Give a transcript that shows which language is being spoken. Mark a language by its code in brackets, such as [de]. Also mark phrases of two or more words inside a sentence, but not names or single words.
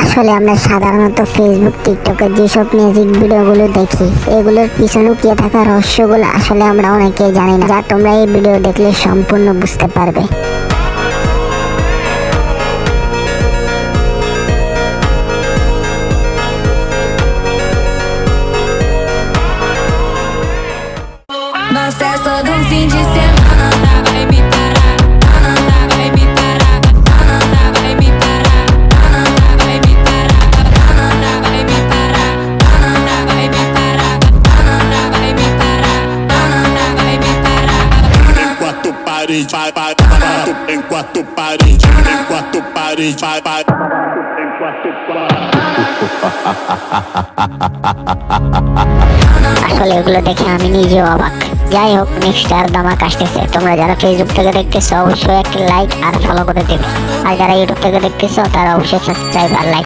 [bn] আসলে আমরা সাধারণত ফেসবুক, টিকটকে যেসব মিউজিক ভিডিওগুলো দেখি, এগুলোর পিছনে লুকিয়ে থাকা রহস্যগুলো আসলে আমরা অনেকেই জানি না, যা তোমরা এই ভিডিও দেখলে সম্পূর্ণ বুঝতে পারবে। [pt] Na festa do fim de semana, vai me parar, vai me parar, vai me parar, vai me parar, vai me parar, vai me parar, vai me parar, vai me parar. Em quatro paredes, em quatro paredes, em quatro paredes, em quatro paredes. [bn] আসলে এগুলো দেখে আমি নিজেও অবাক। যাই হোক, নেক্সট আর ধামাক আসতেছে। তোমরা যারা ফেসবুক থেকে দেখতেছো অবশ্যই একটা লাইক আর ফলো করে দেবে, আর যারা ইউটিউব থেকে দেখতেছো তারা অবশ্যই সাবস্ক্রাইব আর লাইক